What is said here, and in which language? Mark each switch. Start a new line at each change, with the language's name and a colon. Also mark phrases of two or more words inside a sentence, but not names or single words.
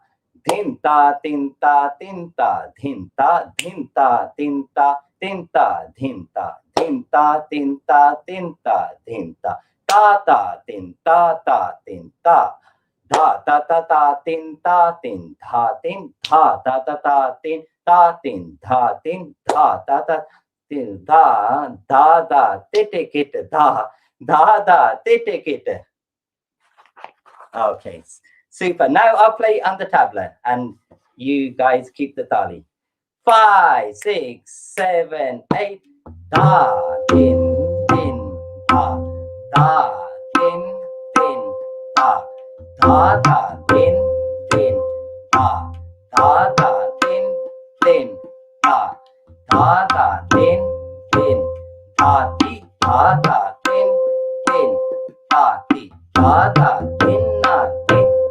English: Dhin ta tin ta tin ta dhin ta tin ta tinta, tinta, tinta, tinta, tinta, tinta, ta ta, tinta, ta, tinta, da da da da, tinta, tinta, tinta, da da da, tinta, tinta, tinta, da da, tinta, da da, titikit, da da, titikit. Okay, super. Now I'll play on the tabla and you guys keep the tally. 5, 6, 7, 8. Da, din, din, da, da, din, din, da, da, da, din, din, da, da, da, din, din, da, da, da, din, din, da, di, da, da, din, din, da, di, da, da, din, na, din.